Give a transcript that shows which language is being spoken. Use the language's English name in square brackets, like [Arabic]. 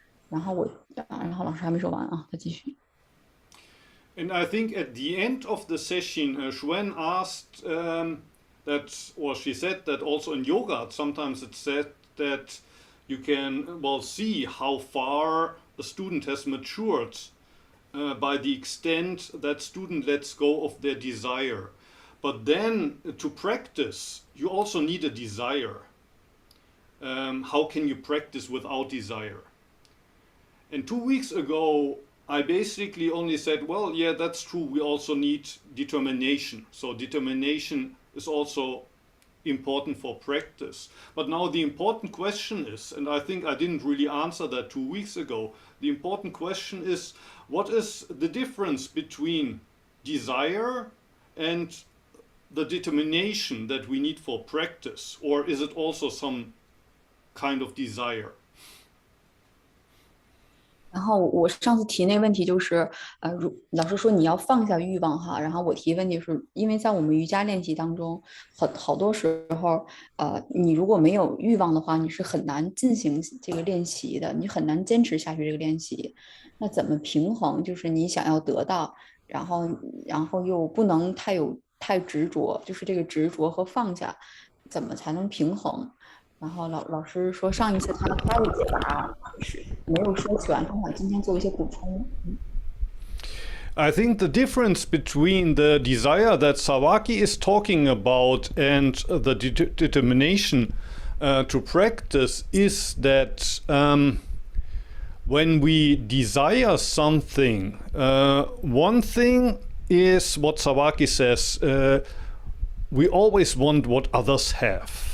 [Chinese] 然后老师还没说完啊，他继续。 [English] And I think at the end of the session, Xuan asked that, or she said that also in yoga, sometimes it's said that you can, see how far a student has matured by the extent that student lets go of their desire. But then to practice, you also need a desire. How can you practice without desire? And 2 weeks ago, I basically only said, well, yeah, that's true. We also need determination. So determination is also important for practice. But now the important question is, and I think I didn't really answer that 2 weeks ago, the important question is, what is the difference between desire and the determination that we need for practice? Or is it also some kind of desire? [Chinese] 然后我上次提那个问题就是，老师说你要放下欲望哈，然后我提问题是因为在我们瑜伽练习当中，好多时候，你如果没有欲望的话，你是很难进行这个练习的，你很难坚持下去这个练习。那怎么平衡？就是你想要得到，然后又不能太执着，就是这个执着和放下，怎么才能平衡？然后老师说上一次他的解答是没有说全，他想今天做一些补充。 [English] I think the difference between the desire that Sawaki is talking about and the determination to practice is that when we desire something, one thing is what Sawaki says, we always want what others have.